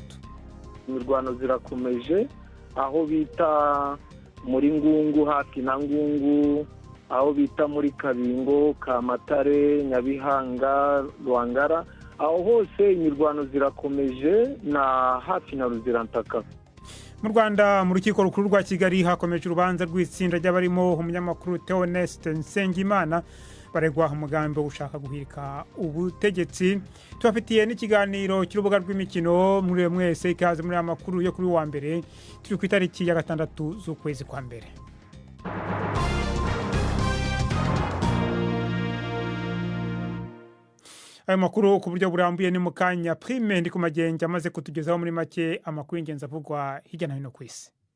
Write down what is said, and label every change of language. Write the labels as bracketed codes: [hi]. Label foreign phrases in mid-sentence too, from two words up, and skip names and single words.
[rw] Imirwano zirakomeje aho bita muri Ngungu, hafi na Ngungu, aho bita muri Kabingo, Kamatare, Nyabihanga, Rwangara, aho hose imirwano zirakomeje na hafi na Ruzirantaka. Mu Rwanda mu rukiko rukuru rwa Kigali hakomeje urubanza rw'itsinda ry'abarimo umunyamakuru Theoneste Nsengimana baregwa umugambi wo gushaka guhirika ubutegetsi. Tubafitiye n'ikiganiro cy'urubuga rw'imikino muri mwese ikaze muri amakuru yo kuri wa mbere turi ku itariki ya 6 z'ukwezi kwa mbere. Ayo makuru ku buryo burambuye ni mukanya Prime ndi ku magenge amaze kutugezaho muri make amakuru y'ingenzi avugwa hirya no hino ku isi.